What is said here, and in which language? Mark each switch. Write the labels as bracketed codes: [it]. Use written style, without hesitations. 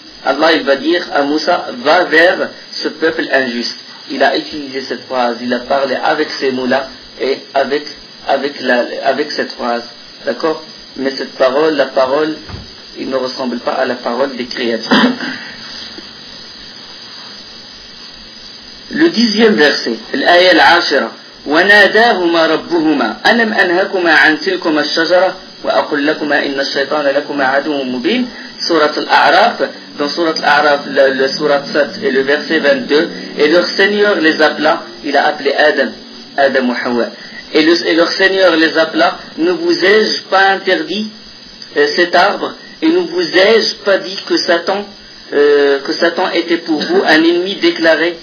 [fr] Allah, il va dire à Moussa, va vers ce peuple injuste. Il a utilisé cette phrase, il a parlé avec ses mots-là et avec cette phrase. D'accord? Mais cette parole, la parole, il ne ressemble pas à la parole des créatures. Le 10e verset, l'ayat al-ashira, [ar] وَنَادَاهُمَا رَبُّهُمَا أَلَمْ أَنْهَكُمَا عَنْ تِلْكُمَا الشَّجَرَةَ وَأَقُلْ لَكُمَا إِنَّ الشَّيْطَانَ لَكُمَا عَدُوٌّ مُبِينٌ. [fr] Surat al-A'raf, dans Surat al-A'raf, le Surat 7 et le verset 22, et leur Seigneur les appela, il a appelé Adam ou Hawa, et leur Seigneur les appela, ne vous ai-je pas interdit cet arbre? Et ne vous ai-je pas dit que Satan était pour vous un ennemi déclaré?